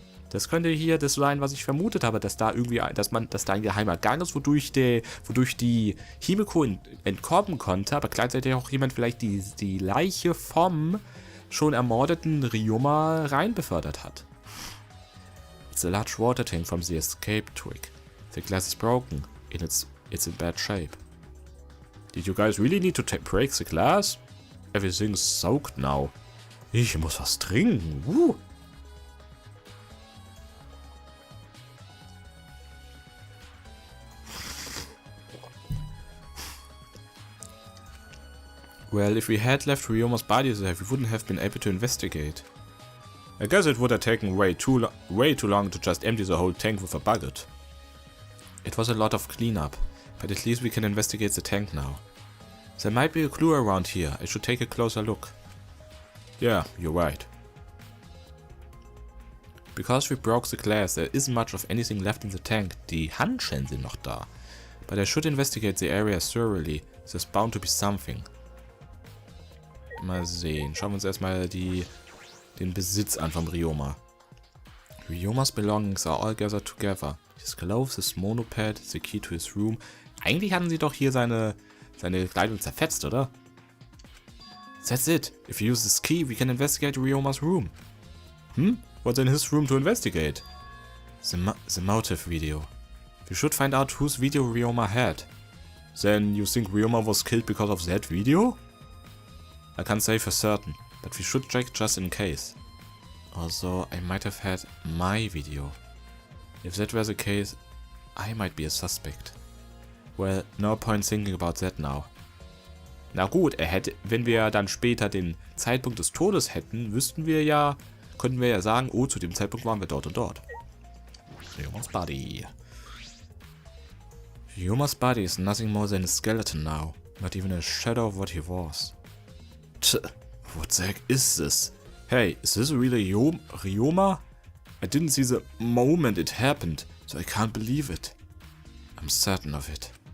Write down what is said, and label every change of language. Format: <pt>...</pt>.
<de>Das könnte hier das sein, was ich vermutet habe, dass da irgendwie, dass da ein geheimer Gang ist, wodurch die Himiko entkommen konnte, aber gleichzeitig auch jemand vielleicht die Leiche vom schon ermordeten Ryoma rein befördert hat.</de> <en>It's a large water tank from the escape twig. The glass is broken. It's in bad shape. Did you guys really need to break the glass? Everything's soaked now.</en> <de>Ich muss was trinken.</de> <en>Well, if we had left Ryoma's body there, we wouldn't have been able to investigate. I guess it would have taken way too long to just empty the whole tank with a bucket. It was a lot of cleanup, but at least we can investigate the tank now. There might be a clue around here. I should take a closer look. Yeah, you're right. Because we broke the glass, there isn't much of anything left in the tank.</en> <de>Die Handschellen sind noch da.</de> <en>But I should investigate the area thoroughly. There's bound to be something.</en> <de>Mal sehen. Schauen wir uns erstmal den Besitz an vom Ryoma.</de> <en>Ryoma's belongings are all gathered together. His clothes, his monopad, the key to his room.</en> <de>Eigentlich hatten sie doch hier seine Kleidung zerfetzt, oder?</de> <en>That's it. If we use this key, we can investigate Ryoma's room. What's in his room to investigate? The motive video. We should find out whose video Ryoma had. Then you think Ryoma was killed because of that video? I can't say for certain, but we should check just in case. Also, I might have had my video. If that were the case, I might be a suspect. Well, no point thinking about that now.</en> <de>Na gut, wenn wir dann später den Zeitpunkt des Todes hätten, könnten wir ja sagen, oh, zu dem Zeitpunkt waren wir dort und dort.</de> <en>Ryoma's body. Ryoma's body is nothing more than a skeleton now. Not even a shadow of what he was. What the heck is this? Hey, is this really Ryoma? I didn't see the moment it happened, so I can't believe it. I'm certain of it.</en>